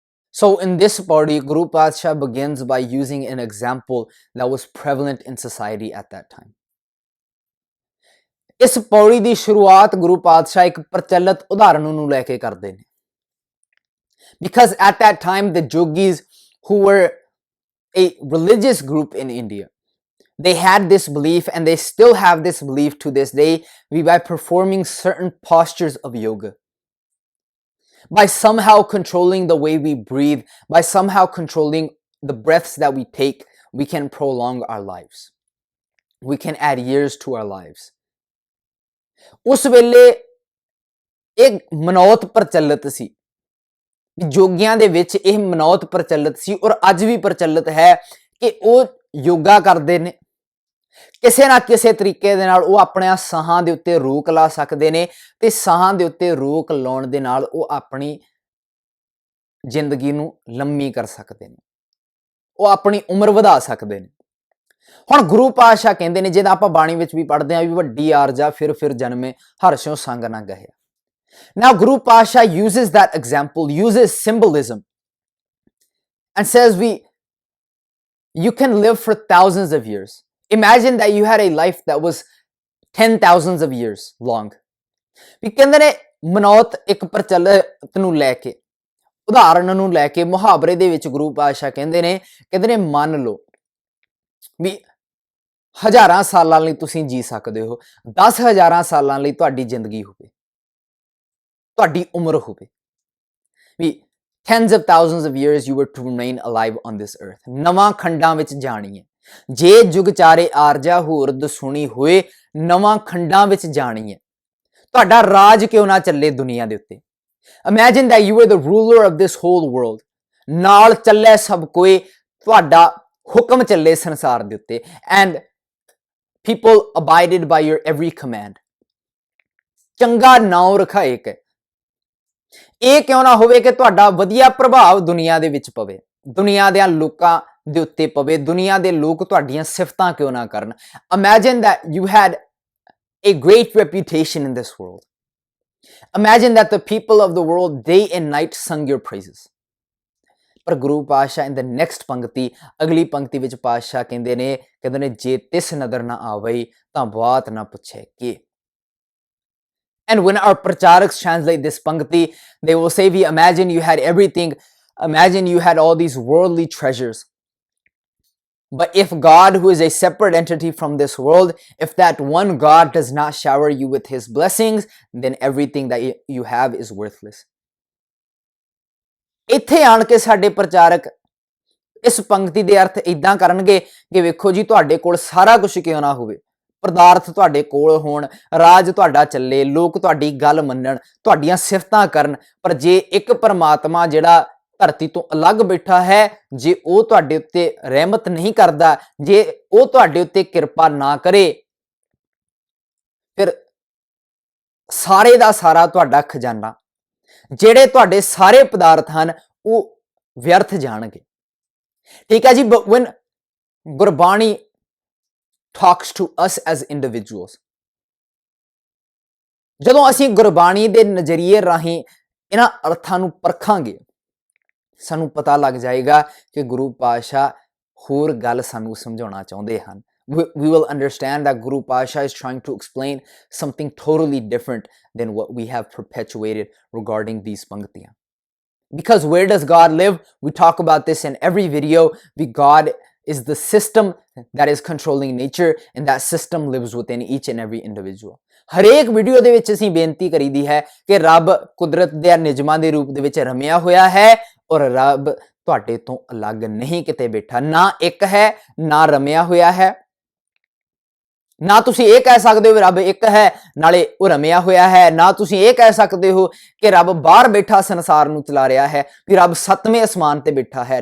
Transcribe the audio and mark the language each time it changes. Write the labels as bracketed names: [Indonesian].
[English] So in this pauri, Guru Padshah begins by using an example that was prevalent in society at that time. [Punjabi] ਇਸ ਪੌੜੀ ਦੀ ਸ਼ੁਰੂਆਤ ਗੁਰੂ ਪਾਤਸ਼ਾਹ ਇੱਕ ਪ੍ਰਚਲਿਤ ਉਦਾਹਰਣ ਨੂੰ ਲੈ ਕੇ ਕਰਦੇ ਨੇ। [English] Because at that time the yogis, who were a religious group in India, they had this belief, and they still have this belief to this day, by performing certain postures of yoga, by somehow controlling the way we breathe, by somehow controlling the breaths that we take, we can prolong our lives. We can add years to our lives. [Punjabi] ਉਸ ਵੇਲੇ ਇੱਕ ਮਨੌਤ ਪ੍ਰਚਲਿਤ ਸੀ, ਯੋਗੀਆਂ ਦੇ ਵਿੱਚ ਇਹ ਮਨੌਤ ਪ੍ਰਚਲਿਤ ਸੀ ਔਰ ਅੱਜ ਵੀ ਪ੍ਰਚਲਿਤ ਹੈ ਕਿ ਉਹ ਯੋਗਾ ਕਰਦੇ ਨੇ। ਕਿਸੇ ਨਾ ਕਿਸੇ ਤਰੀਕੇ ਦੇ ਨਾਲ ਉਹ ਆਪਣੇ ਸਾਹਾਂ ਦੇ ਉੱਤੇ ਰੋਕ ਲਾ ਸਕਦੇ ਨੇ ਤੇ ਸਾਹਾਂ ਦੇ ਉੱਤੇ ਰੋਕ ਲਾਉਣ ਦੇ ਨਾਲ ਉਹ ਆਪਣੀ ਜ਼ਿੰਦਗੀ ਨੂੰ ਲੰਮੀ ਕਰ ਸਕਦੇ ਨੇ, ਉਹ ਆਪਣੀ ਉਮਰ ਵਧਾ ਸਕਦੇ ਨੇ। ਹੁਣ ਗੁਰੂ ਪਾਤਸ਼ਾਹ ਕਹਿੰਦੇ ਨੇ, ਜਿਹਦਾ ਆਪਾਂ ਬਾਣੀ ਵਿੱਚ ਵੀ ਪੜ੍ਹਦੇ ਹਾਂ, ਵੀ ਵੱਡੀ ਆਰਜਾ ਫਿਰ ਜਨਮੇ ਹਰਸ਼ੋਂ ਸੰਗ ਨਾ ਗਹਿਆ। [English] Now Guru Pasha uses that example, uses symbolism, and says you can live for thousands of years. Imagine that you had a life that was 10,000 of years long. [Punjabi] ਵੀ ਕਹਿੰਦੇ ਨੇ ਮਨੌਤ ਇੱਕ ਪ੍ਰਚਲਿਤ ਨੂੰ ਲੈ ਕੇ, ਉਦਾਹਰਣ ਨੂੰ ਲੈ ਕੇ, ਮੁਹਾਵਰੇ ਦੇ ਵਿੱਚ ਗੁਰੂ ਪਾਤਸ਼ਾਹ ਕਹਿੰਦੇ ਨੇ ਮੰਨ ਲਓ ਵੀ ਹਜ਼ਾਰਾਂ ਸਾਲਾਂ ਲਈ ਤੁਸੀਂ ਜੀ ਸਕਦੇ ਹੋ, 10,000 ਸਾਲਾਂ ਲਈ ਤੁਹਾਡੀ ਜ਼ਿੰਦਗੀ ਹੋਵੇ, ਤੁਹਾਡੀ ਉਮਰ ਹੋਵੇ, ਵੀ [English] tens of thousands of years you were to remain alive on this earth. [Punjabi] ਨਵਾਂ ਖੰਡਾਂ ਵਿੱਚ ਜਾਣੀ ਹੈ, ਜੇ ਜੁਗ ਚਾਰੇ ਆਰਜਾ ਹੋਰ ਦਸੂਣੀ ਹੋਏ, ਨਵਾਂ ਖੰਡਾਂ ਵਿੱਚ ਜਾਣੀ ਹੈ। ਤੁਹਾਡਾ ਰਾਜ ਕਿਉਂ ਨਾ ਚੱਲੇ ਦੁਨੀਆ ਦੇ ਉੱਤੇ। [English] Imagine that you were the ruler of this whole world. [Punjabi] ਨਾਲ ਚੱਲੇ ਸਭ ਕੋਏ, ਤੁਹਾਡਾ ਹੁਕਮ ਚੱਲੇ ਸੰਸਾਰ ਦੇ ਉੱਤੇ, [English] and people abided by your every command. [Punjabi] ਚੰਗਾ ਨਾਉ ਰਖਾਏ ਕੈ, ਇਹ ਕਿਉਂ ਨਾ ਹੋਵੇ ਕਿ ਤੁਹਾਡਾ ਵਧੀਆ ਪ੍ਰਭਾਵ ਦੁਨੀਆ ਦੇ ਵਿੱਚ ਪਵੇ, ਦੁਨੀਆ ਦੇ ਲੋਕਾਂ ਦੇ ਉੱਤੇ ਪਵੇ, ਦੁਨੀਆ ਦੇ ਲੋਕ ਤੁਹਾਡੀਆਂ ਸਿਫਤਾਂ ਕਿਉਂ ਨਾ ਕਰਨ। [English] Imagine that you had a great reputation in this world. Imagine that the people of the world day and night sung your praises. [Punjabi] ਪਰ ਗੁਰੂ ਪਾਤਸ਼ਾਹ [English] in the next [Punjabi] ਪੰਕਤੀ, ਅਗਲੀ ਪੰਕਤੀ ਵਿੱਚ ਪਾਤਸ਼ਾਹ ਕਹਿੰਦੇ ਨੇ ਜੇ ਤਿਸ ਨਦਰ ਨਾ ਆਵਈ ਤਾਂ ਬਾਤ ਨਾ ਪੁੱਛੇ ਕਿ। [English] And when our pracharaks translate this pankti, they will say, we imagine you had everything, imagine you had all these worldly treasures. But if God, who is a separate entity from this world, if that one God does not shower you with his blessings, then everything that you have is worthless. [Punjabi] ਇੱਥੇ ਆਣ ਕੇ ਸਾਡੇ ਪ੍ਰਚਾਰਕ ਇਸ ਪੰਕਤੀ ਦੇ ਅਰਥ ਇਦਾਂ ਕਰਨਗੇ ਕਿ ਵੇਖੋ ਜੀ, ਤੁਹਾਡੇ ਕੋਲ ਸਾਰਾ ਕੁਝ ਕਿਉਂ ਨਾ ਹੋਵੇ, ਪਦਾਰਥ ਤੁਹਾਡੇ ਕੋਲ ਹੋਣ, ਰਾਜ ਤੁਹਾਡਾ ਚੱਲੇ, ਲੋਕ ਤੁਹਾਡੀ ਗੱਲ ਮੰਨਣ, ਤੁਹਾਡੀਆਂ ਸਿਫਤਾਂ ਕਰਨ, ਪਰ ਜੇ ਇੱਕ ਪਰਮਾਤਮਾ ਜਿਹੜਾ ਧਰਤੀ ਤੋਂ ਅਲੱਗ ਬੈਠਾ ਹੈ, ਜੇ ਉਹ ਤੁਹਾਡੇ ਉੱਤੇ ਰਹਿਮਤ ਨਹੀਂ ਕਰਦਾ, ਜੇ ਉਹ ਤੁਹਾਡੇ ਉੱਤੇ ਕਿਰਪਾ ਨਾ ਕਰੇ, ਫਿਰ ਸਾਰੇ ਦਾ ਸਾਰਾ ਤੁਹਾਡਾ ਖਜ਼ਾਨਾ, ਜਿਹੜੇ ਤੁਹਾਡੇ ਸਾਰੇ ਪਦਾਰਥ ਹਨ, ਉਹ ਵਿਅਰਥ ਜਾਣਗੇ। ਠੀਕ ਹੈ ਜੀ। [English] But when [Punjabi] Gurbani [English] talks to us as individuals, [Punjabi] ਜਦੋਂ ਅਸੀਂ ਗੁਰਬਾਣੀ ਦੇ ਨਜ਼ਰੀਏ ਰਾਹੀਂ ਇਹਨਾਂ ਅਰਥਾਂ ਨੂੰ ਪਰਖਾਂਗੇ, ਸਾਨੂੰ ਪਤਾ ਲੱਗ ਜਾਏਗਾ ਕਿ ਗੁਰੂ ਪਾਤਸ਼ਾਹ ਹੋਰ ਗੱਲ ਸਾਨੂੰ ਸਮਝਾਉਣਾ ਚਾਹੁੰਦੇ ਹਨ। [English] We will understand that Guru Pasha is trying to explain something totally different than what we have perpetuated regarding these panktiyas. Because where does God live? We talk about this in every video. God is the system that is controlling nature, and that system lives within each and every individual. [Punjabi] ਹਰੇਕ video ਦੇ ਵਿੱਚ ਅਸੀਂ ਬੇਨਤੀ ਕਰੀਦੀ ਹੈ ਕਿ ਰੱਬ ਕੁਦਰਤ ਦੇ ਨਿਯਮਾਂ ਦੇ ਰੂਪ ਦੇ ਵਿੱਚ ਰਮਿਆ ਹੋਇਆ ਹੈ, ਔਰ ਰੱਬ ਤੁਹਾਡੇ ਤੋਂ ਅਲੱਗ ਨਹੀਂ ਕਿਤੇ ਬੈਠਾ, ਨਾ ਇੱਕ ਹੈ, ਨਾ ਰਮਿਆ ਹੋਇਆ ਹੈ। ਨਾ ਤੁਸੀਂ ਇਹ ਕਹਿ ਸਕਦੇ ਹੋ ਵੀ ਰੱਬ ਇੱਕ ਹੈ ਨਾਲੇ ਉਹ ਰਮਿਆ ਹੋਇਆ ਹੈ, ਨਾ ਤੁਸੀਂ ਇਹ ਕਹਿ ਸਕਦੇ ਹੋ ਕਿ ਰੱਬ ਬਾਹਰ ਬੈਠਾ ਸੰਸਾਰ ਨੂੰ ਚਲਾ ਰਿਹਾ ਹੈ, ਵੀ ਰੱਬ 7ਵੇਂ ਅਸਮਾਨ ਤੇ ਬੈਠਾ ਹੈ।